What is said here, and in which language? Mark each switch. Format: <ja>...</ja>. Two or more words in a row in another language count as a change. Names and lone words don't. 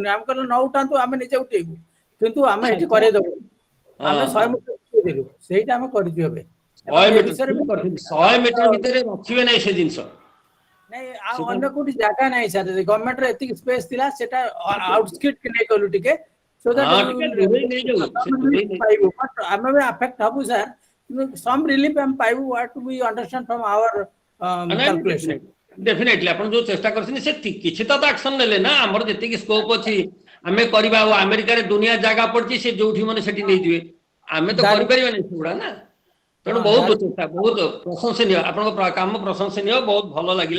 <or>ଆମେ କହିଲୁ ନ ଉଠାନ୍ତୁ ଆମେ ନିଜେ ଉଠେଇବୁ କିନ୍ତୁ ଆମେ ଏଠି କରେଇଦବୁ। ଆମେ 100 ମିଟର ଉଠେଇଦେଲୁ ସେଇଟା ଆମେ କରିଛୁ ଏବେ। 100 ମିଟର ଭିତରେ ରଖିବେ ନାହିଁ ସେ ଜିନିଷ। ନାଇଁ ଆଉ ଅନ୍ୟ କୋଉଠି ଜାଗା ନାହିଁ ସାର୍ ଗଭର୍ଣ୍ଣମେଣ୍ଟର ଏତିକି ସ୍ପେସ୍ ଥିଲା ସେଟା ଆଉଟସ୍କିଟ୍ ନେଇଗଲୁ ଟିକେ</or> <en>so that</en> <or>ଆମେ ବି ଆଫେକ୍ଟ ହବୁ ସାର୍</or> <en>some relief</en> <or>ଆମେ ପାଇବୁ</or> <en>what we understand from our calculation.</en> <or>ଡେଫିନେଟଲି ଆପଣ ଯୋଉ ଚେଷ୍ଟା କରିଛନ୍ତି ସେ କିଛି ତ ଆକ୍ସନ ନେଲେ ନା ଆମର ଯେତିକି ସ୍କୋପ ଅଛି ଆମେ କରିବା। ଆଉ ଆମେରିକାରେ ଦୁନିଆ ଜାଗା ପଡିଛି ସେ ଯୋଉଠି ମାନେ ସେଠି ନେଇଯିବେ ଆମେ ତ କରିପାରିବାନି ସେଗୁଡା ନା। ତେଣୁ ବହୁତ ଚେଷ୍ଟା ବହୁତ ପ୍ରଶଂସନୀୟ ଆପଣଙ୍କ କାମ ପ୍ରଶଂସନୀୟ ବହୁତ ଭଲ ଲାଗିଲା।</or>